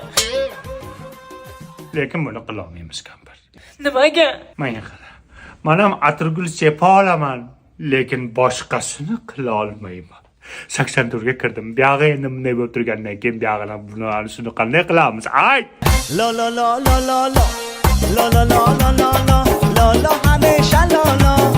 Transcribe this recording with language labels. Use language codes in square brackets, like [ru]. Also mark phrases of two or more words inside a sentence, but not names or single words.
[uz] Lekin buni qila olmaymiz, kampir. Nimaga? Menga qara. Men ham atirgul chepa olaman, lekin boshqasini qila olmayman. 84 ga kirdim. Buyog'i endi bunday bo'lib turgandan keyin buyog'ini buni shuni qanday qilamiz? Ay! لا لا لا لا لا لا لا لا لا لا لا لا لا همیشه لا لا